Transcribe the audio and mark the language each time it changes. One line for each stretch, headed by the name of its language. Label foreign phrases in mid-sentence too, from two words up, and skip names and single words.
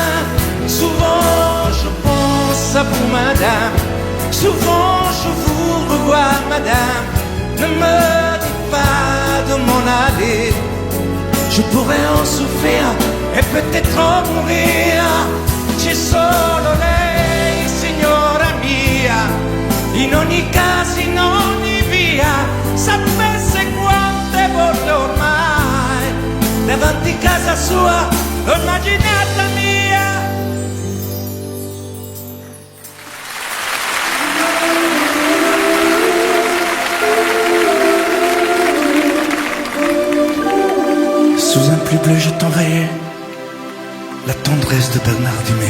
French: Souvent je pense à vous, madame. Souvent je vous revois, madame. Ne me dites pas de m'en aller, je pourrais en souffrir e peut-être en mourir.
Italian: C'è solo lei, signora mia, in ogni caso, in ogni via. Sapesse quante volte ormai davanti casa sua l'ho immaginata mia.
French: Sous un plus bleu, je t'envoyais la tendresse de Bernard Dumay.